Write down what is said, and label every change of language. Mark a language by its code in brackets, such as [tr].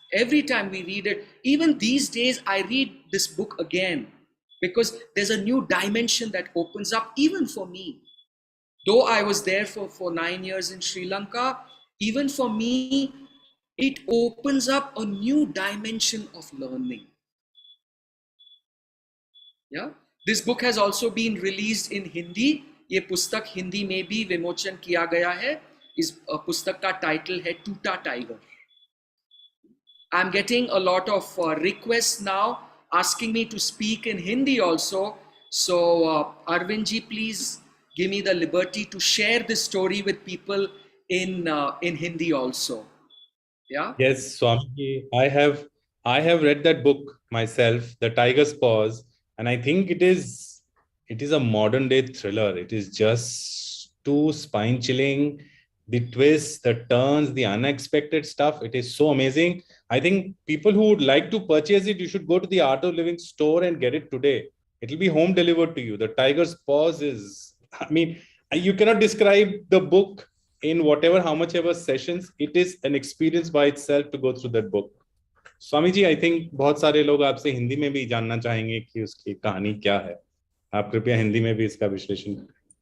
[en] Every time we read it, even these days, I read this book again because there's a new dimension that opens up even for me. Though I was there for 9 years in Sri Lanka, even for me, it opens up a new dimension of learning. Yeah, this book has also been released in Hindi. [hi] ये पुस्तक हिंदी में भी विमोचन किया गया है. इस पुस्तक का टाइटल है Toota Tiger. [en] I'm getting a lot of requests now asking me to speak in Hindi also. So Arvindji, please give me the liberty to share this story with people in Hindi also. Yeah. Yes, Swami, I have read that book myself, The Tiger's Paws, and I think it is a modern day thriller. It is just too spine chilling. The twists, the turns, the unexpected stuff. It is so amazing. I think people who would like to purchase it, you should go to the Art of Living store and get it today. It will be home delivered to you. The Tiger's Paws is, I mean, you cannot describe the book in how much ever sessions. It is an experience by itself to go through that book. [hi] Swami ji, I think बहुत सारे लोग आपसे हिंदी में भी जानना चाहेंगे कि उसकी कहानी क्या है. आप कृपया हिंदी में भी इसका विश्लेषण करें.